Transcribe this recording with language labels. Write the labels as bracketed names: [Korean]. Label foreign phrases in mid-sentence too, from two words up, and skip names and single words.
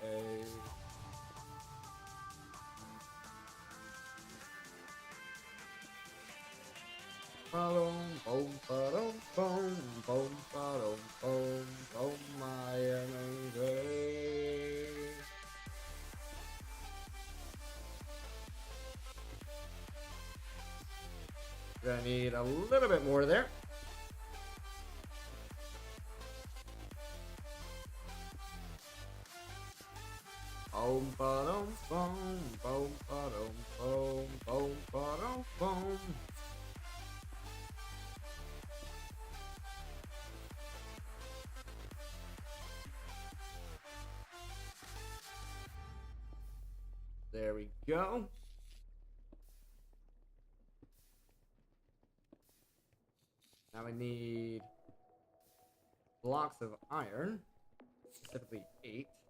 [English] Boom, boom, boom, boom, boom, boom, boom, boom, my energy. Gonna need a little bit more there. Boom, ba-dum, boom, boom, ba-dum, boom, boom, ba-dum, boom. There we go. Now we need blocks of iron, specifically 8.